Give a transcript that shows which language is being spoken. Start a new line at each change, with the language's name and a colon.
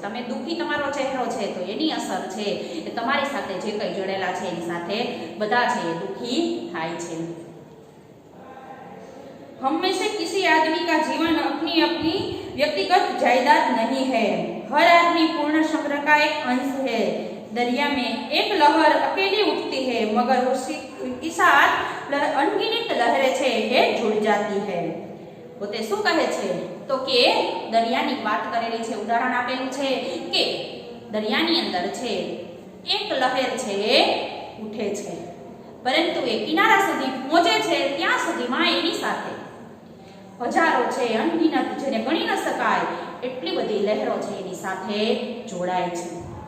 Gujarati: તમે દુઃખી તમારો ચહેરો છે તો એની અસર છે એ તમારી સાથે જે કંઈ જોડાયેલા છે એની સાથે બધા છે એ દુઃખી થાય છે.
Hindi: हमेशा किसी आदमी का जीवन अपनी अपनी व्यक्तिगत जायदाद नहीं है. हर आदमी पूर्ण संग्रह का एक अंश है. दरिया में एक लहर अकेली उठती है मगर उसके साथ अनगिनत लहरें
Gujarati: છે એ
Hindi: जुड़ जाती है.
Gujarati: પોતે શું કહે છે તો કે દરિયાની વાત કરેલી છે, ઉદાહરણ આપેલું છે કે દરિયાની અંદર છે એક લહેર છે એ ઉઠે છે, પરંતુ એ કિનારા સુધી પહોંચે છે ત્યાં સુધીમાં એની સાથે હજારો છે અનગિનત, જેને ગણી ન શકાય એટલી બધી લહેરો છે એની સાથે જોડાય છે.